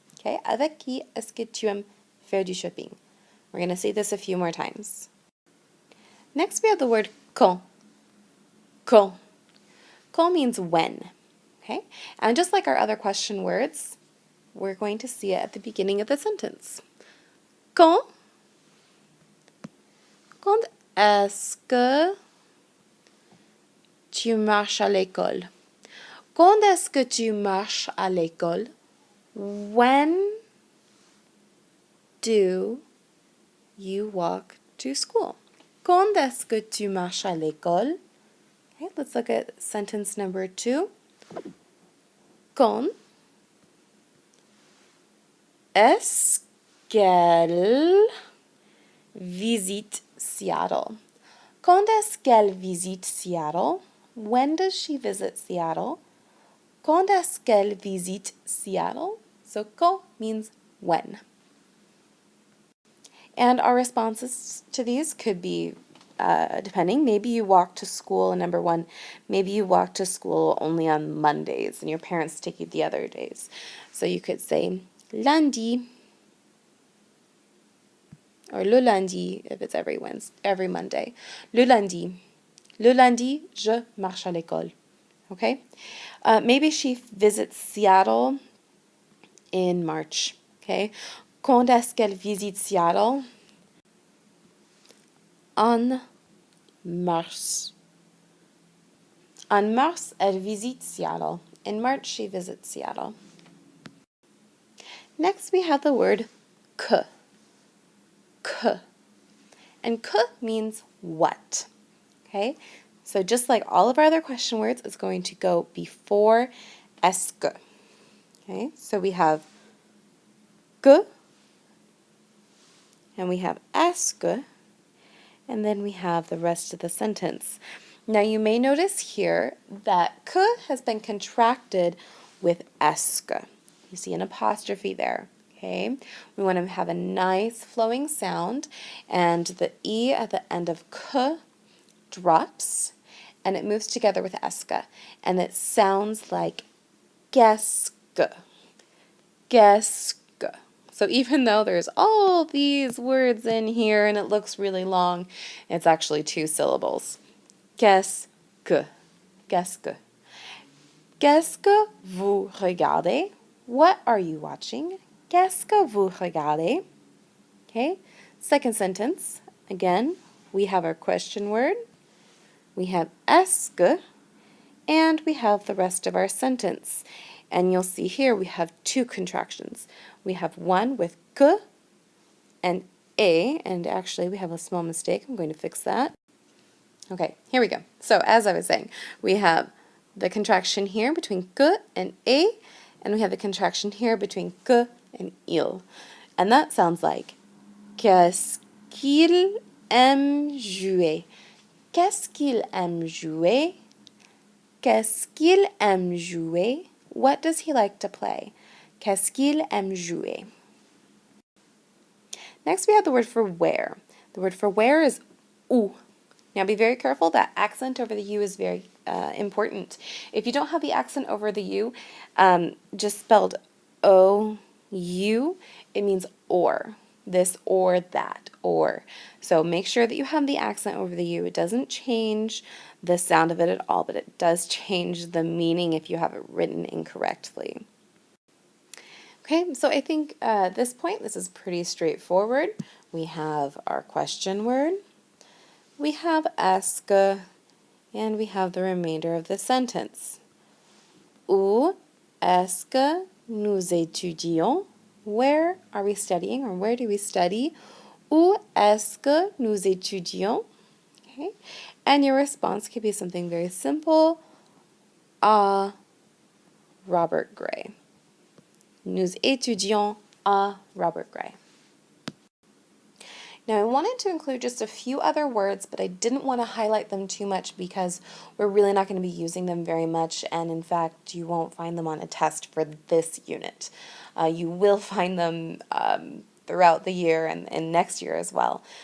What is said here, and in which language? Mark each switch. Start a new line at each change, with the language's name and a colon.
English: Okay,
French: avec qui est-ce que tu aimes faire du shopping?
English: We're going to say this a few more times. Next we have the word quand. Quand. Quand means when. Okay, and just like our other question words, we're going to see it at the beginning of the sentence.
French: Quand est-ce que tu marches à l'école? Quand est-ce que tu marches à l'école?
English: When do you walk to school?
French: Quand est-ce que tu marches à l'école?
English: Okay, let's look at sentence number 2.
French: Quand est-ce qu'elle visite Seattle? Quand est-ce qu'elle visite Seattle?
English: When does she visit Seattle?
French: Quand est-ce qu'elle visite Seattle?
English: So quand means when. And our responses to these could be depending, maybe you walk to school, and number one, maybe you walk to school only on Mondays and your parents take you the other days. So you could say lundi, or le lundi if it's every Monday.
French: Le lundi. Le lundi, je marche à l'école.
English: Okay? Maybe she visits Seattle in March. Okay?
French: Quand est-ce qu'elle visite Seattle? En mars. En mars, elle visite Seattle.
English: In March, she visits Seattle. Next, we have the word que. Que. And que means what. Okay? So just like all of our other question words, it's going to go before est-ce que. Okay? So we have que, and we have est-ce que, and then we have the rest of the sentence. Now you may notice here that que has been contracted with est-ce que. You see an apostrophe there. Okay, we want to have a nice flowing sound, and the E at the end of que drops, and it moves together with est-ce que, and it sounds like qu'est-ce que.
French: Qu'est-ce que.
English: So even though there's all these words in here and it looks really long, it's actually 2 syllables.
French: Qu'est-ce que. Qu'est-ce que. Qu'est-ce que vous regardez?
English: What are you watching?
French: Qu'est-ce que vous regardez?
English: Okay, second sentence. Again, we have our question word, we have est-ce que, and we have the rest of our sentence. And you'll see here we have 2 contractions. We have one with que and a, and actually we have a small mistake. I'm going to fix that. Okay, here we go. So as I was saying, we have the contraction here between que and a, and we have the contraction here between que and il. And that sounds like
French: qu'est-ce qu'il aime jouer? Qu'est-ce qu'il aime jouer? Qu'est-ce qu'il aime jouer?
English: What does he like to play?
French: Qu'est-ce qu'il aime jouer?
English: Next we have the word for where. The word for where is où. Now be very careful, that accent over the U is very important. If you don't have the accent over the U, just spelled O-U, it means or. This or that, or. So make sure that you have the accent over the U. It doesn't change the sound of it at all, but it does change the meaning if you have it written incorrectly. Okay, so I think at this point, this is pretty straightforward. We have our question word, we have est-ce que, and we have the remainder of the sentence.
French: Où est-ce que nous étudions?
English: Where are we studying, or where do we study?
French: Où est-ce que nous étudions?
English: Okay, and your response could be something very simple.
French: À Robert Gray. Nous étudions à Robert Gray.
English: Now I wanted to include just a few other words, but I didn't want to highlight them too much because we're really not going to be using them very much, and in fact you won't find them on a test for this unit. You will find them throughout the year and next year as well.